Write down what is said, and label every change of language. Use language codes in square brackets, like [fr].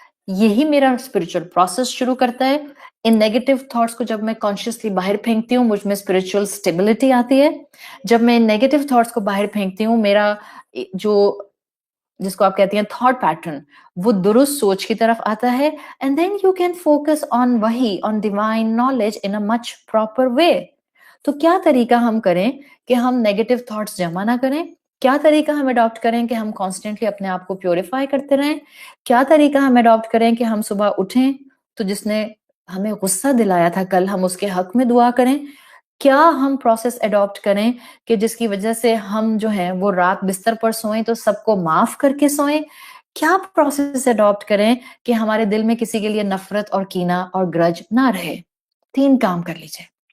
[ur] یہی میرا spiritual process شروع کرتا ہے. ان نیگیٹو تھاٹس کو جب میں کانشیسلی باہر پھینکتی ہوں مجھ میں اسپرچل اسٹیبلٹی آتی ہے. جب میں نیگیٹو تھاٹس کو باہر پھینکتی ہوں میرا جو جس کو آپ کہتی ہیں تھاٹ پیٹرن وہ درست سوچ کی طرف آتا ہے. [en] And then you can focus on وہی, on divine knowledge in a much proper way. [ur] تو کیا طریقہ ہم کریں کہ ہم نیگیٹو تھاٹس جمع نہ کریں؟ کیا طریقہ ہم اڈاپٹ کریں کہ ہم کانسٹنٹلی اپنے آپ کو پیوریفائی کرتے رہیں؟ کیا طریقہ ہم اڈاپٹ کریں کہ ہم صبح اٹھیں تو جس نے ہمیں غصہ دلایا تھا کل ہم اس کے حق میں دعا کریں؟ کیا ہم پروسیس اڈاپٹ کریں کہ جس کی وجہ سے ہم جو ہیں وہ رات بستر پر سوئیں تو سب کو معاف کر کے سوئیں؟ کیا پروسیس اڈاپٹ کریں کہ ہمارے دل میں کسی کے لیے نفرت اور کینہ اور گرج نہ رہے؟ 3 کام کر لیجئے.